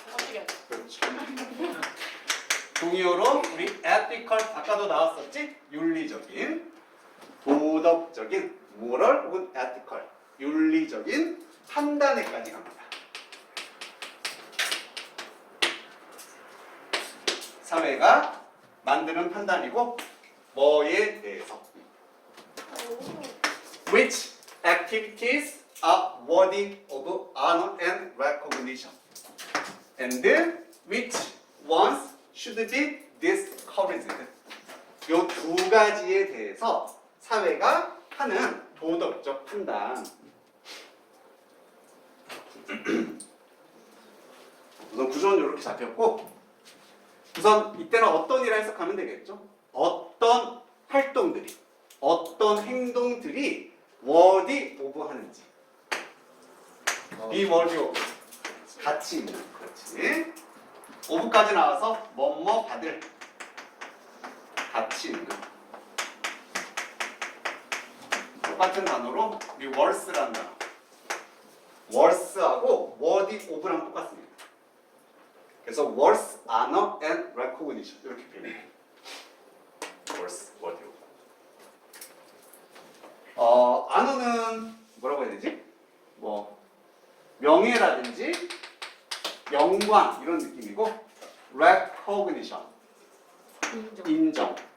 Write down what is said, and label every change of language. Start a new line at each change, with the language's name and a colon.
Korean: 어떻게? 그렇죠. 동의어로 우리 ethical 아까도 나왔었지? 윤리적인 도덕적인 moral 혹은 ethical 윤리적인 판단에까지 갑니다. 사회가 만드는 판단이고 뭐에 대해서
English: which activities are worthy of honor and recognition and which ones should be discouraged.
Korean: 이 두 가지에 대해서 사회가 하는 도덕적 판단. 우선 구조는 이렇게 잡혔고 우선 이때는 어떤 일을 해석하면 되겠죠? 어떤 활동들이 어떤 행동들이 worthy of 하는지 be worthy of 가치 있는 그렇지 of까지 나와서 뭐뭐 받을 가치 있는 똑같은 단어로 우리 worth라는 단어 worth하고 worthy of랑 똑같습니다. 그래서 worth, honor, and recognition 이렇게 표현해요.
English: worth, worthy of.
Korean: honor는 뭐라고 해야 되지? 뭐 명예라든지 영광 이런 느낌이고 recognition 인정.